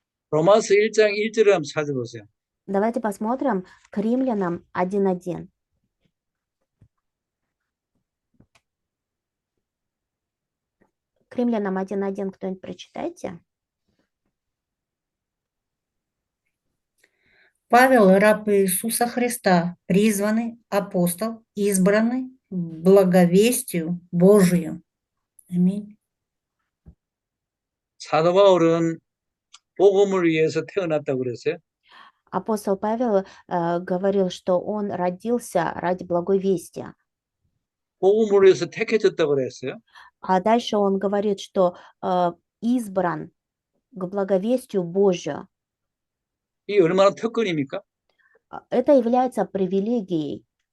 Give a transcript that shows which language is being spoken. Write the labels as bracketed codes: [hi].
[ko] 로마서 1장 1절을 한번 찾아보세요. [ru] Давайте посмотрим к Римлянам 1:1. К Римлянам 1:1 кто-нибудь прочитайте? Павел, раб Иисуса Христа, призванный апостол, избранный благовестию Божию. Аминь. [ko] 사도 바울은 복음을 위해서 태어났다고 그랬어요. [ru] Апостол Павел говорил, что он родился ради благой вести. [ko] 복음을 위해서 택해졌다고 그랬어요. [ru] А дальше он говорит, что избран к благовестию Божию. [ko] 이 얼마나 특권입니까? [ru] Это является привилегией.